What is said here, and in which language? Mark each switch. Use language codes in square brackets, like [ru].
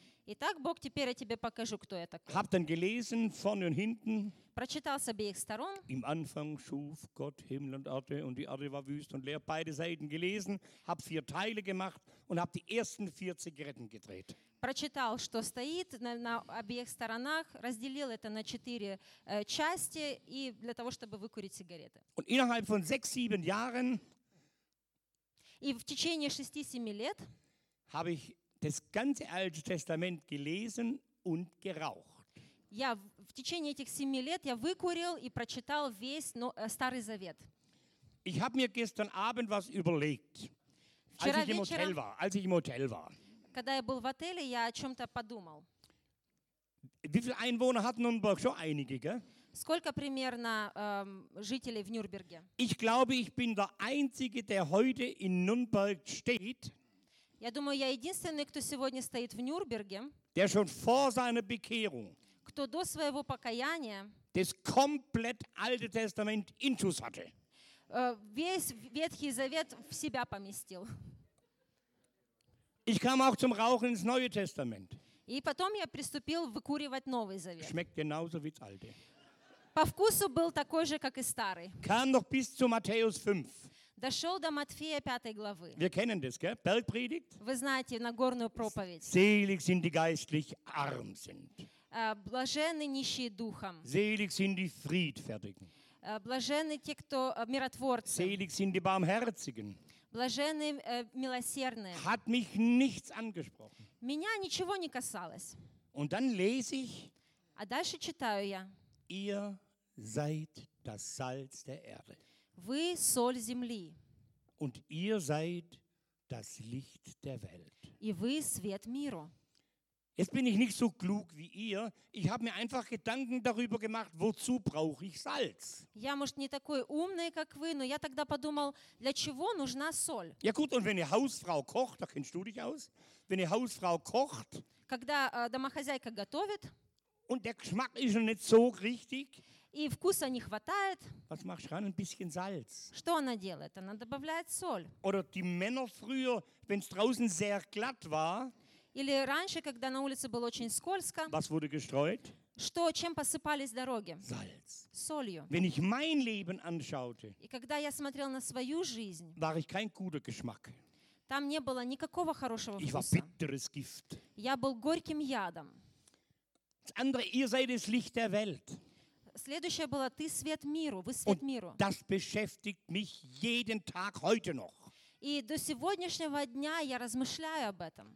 [ru] Итак, Бог, теперь я тебе покажу, кто я такой. [de] Habe dann gelesen vorne und hinten. [ru] Прочитал с обеих сторон. [de] Im Anfang schuf Gott Himmel und Erde und die Erde war wüst und leer. Beide Seiten gelesen, habe vier Teile gemacht und habe die ersten vier Zigaretten gedreht. [ru] Прочитал, что стоит на обеих сторонах, разделил это на четыре части и для того, чтобы выкурить сигареты. [de] Und innerhalb von 6-7 Jahren. [ru] И в течение 6-7 лет. [de] Habe ich das ganze Alte Testament gelesen und geraucht. [ru] Я в течение этих 7 лет я выкурил и прочитал весь Старый Завет. [de] Ich habe mir gestern Abend was überlegt. [ru] Вчера [de] als ich [ru] вечером, [de] im Hotel war, als ich im Hotel war. [ru] Когда я был в отеле, я о чем-то подумал. [de] Wie viele Einwohner hat Nürnberg? Schon einige, gell? [ru] Сколько примерно жителей в Нюрнберге? [de] Ich glaube, ich bin der Einzige, der heute in Nürnberg steht. [ru] Я думаю, я единственный, кто сегодня стоит в Нюрнберге. [de] Der schon vor seiner Bekehrung. [ru] Кто до своего покаяния. [de] Das komplett Alte Testament in sich hatte. [ru] Весь Ветхий Завет в себя поместил. [de] Ich kam auch zum Rauchen ins Neue Testament. [ru] И потом я приступил выкуривать Новый Завет. [de] Schmeckt genauso wie das Alte. [ru] По вкусу был такой же, как и старый. [de] Kam noch bis zu Matthäus 5. [ru] Дошел до Матфея 5 главы. [de] Wir kennen das, gell? Bergpredigt. [ru] Вы знаете, Нагорную проповедь. [de] Selig sind die geistlich arm sind. [ru] Блаженны нищие духом. [de] Selig sind die friedfertigen. [ru] Блаженны те, кто миротворцы. [de] Selig sind die barmherzigen. [ru] Блаженны милосердные. [de] Hat mich nichts angesprochen. [ru] Меня ничего не касалось. [de] Und dann lese ich. [ru] А дальше читаю я. [de] Ihr seid das Salz der Erde. [ru] Вы соль земли. [de] Und ihr seid das Licht der Welt. [ru] И вы свет миру. [de] Jetzt bin ich nicht so klug wie ihr. Ich habe mir einfach Gedanken darüber gemacht, wozu brauche ich Salz? [ru] Я, может, не такой умный, как вы, но я тогда подумал, для чего нужна соль? [de] Ja gut, und wenn eine Hausfrau kocht, da kennst du dich aus, wenn eine Hausfrau kocht, [ru] когда домохозяйка готовит, [de] und der Geschmack ist schon nicht so richtig, [ru] и вкуса не хватает. [de] Was machst du ran? Ein bisschen Salz. [ru] Что она делает? Она добавляет соль. [de] Oder die Männer früher, wenn es draußen sehr glatt war. [ru] Или раньше, когда на улице было очень скользко. [de] Was wurde gestreut? [ru] Что, чем посыпались дороги? [de] Salz. [ru] Солью. [de] Wenn ich mein Leben anschaute. [ru] И когда я смотрел на свою жизнь. [de] War ich kein guter Geschmack. [ru] Там не было никакого хорошего вкуса. [de] Ich war bitteres Gift. [ru] Я был горьким ядом. [de] Das andere, ihr seid das Licht der Welt. [ru] Следующее было, ты свет миру, вы свет миру. [de] Das beschäftigt mich jeden Tag heute noch. [ru] И до сегодняшнего дня я размышляю об этом.